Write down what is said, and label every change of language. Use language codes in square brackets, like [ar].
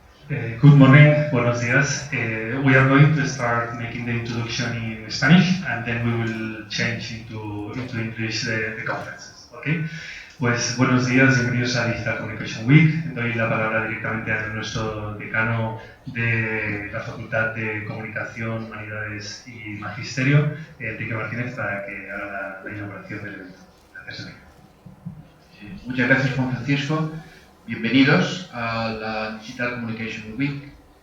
[en] Good morning, buenos días. We are going to start making the introduction in Spanish and then we will change into English the conferences. [es] Okay? Pues buenos días, bienvenidos a Digital Communication Week. Doy la palabra directamente a nuestro decano de la Facultad de Comunicación, Humanidades y Magisterio, Enrique Martínez, para que haga la inauguración del evento. Gracias, Enrique. Muchas gracias, Juan Francisco. Bienvenidos a la Digital Communication Week.